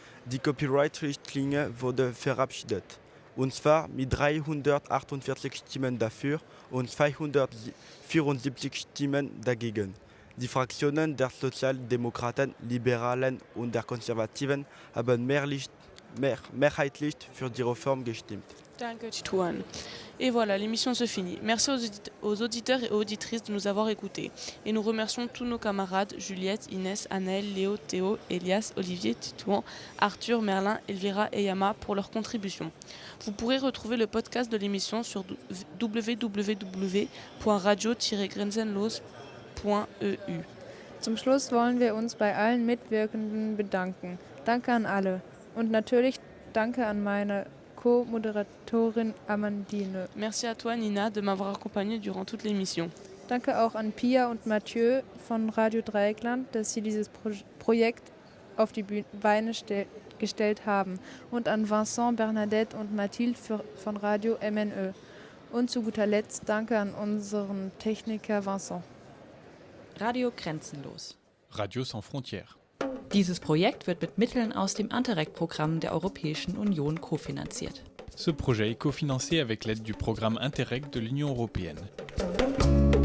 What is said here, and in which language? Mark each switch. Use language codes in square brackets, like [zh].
[de] Die Copyright-Richtlinie wurde verabschiedet. Und zwar mit 348 Stimmen dafür und 274 Stimmen dagegen. Die Fraktionen der Sozialdemokraten, Liberalen und der Konservativen haben mehrheitlich für die Reform gestimmt. Danke, Titouan. [fr] Et voilà, l'émission se finit. Merci aux auditeurs et auditrices de nous avoir écoutés. Et nous remercions tous nos camarades, Juliette, Inès, Anaël, Léo, Théo, Elias, Olivier, Titouan, Arthur, Merlin, Elvira et Yama pour leur contribution. Vous pourrez retrouver le podcast de l'émission sur www.radio-grenzenlos.eu. [de] Zum Schluss wollen wir uns bei allen Mitwirkenden bedanken. Danke an alle. Und natürlich danke an meine Co-Moderatorin Amandine. [fr] Merci à toi Nina de m'avoir accompagnée durant toute l'émission. [de] Danke auch an Pia und Mathieu von Radio Dreieckland, dass sie dieses Projekt auf die Beine gestellt haben. Und an Vincent, Bernadette und Mathilde von Radio MNE. Und zu guter Letzt danke an unseren Techniker Vincent. Radio Grenzenlos. [fr] Radio sans frontières. [de] Dieses Projekt wird mit Mitteln aus dem Interreg-Programm der Europäischen Union kofinanziert. [fr] Ce projet est cofinancé avec l'aide du programme Interreg de l'Union européenne.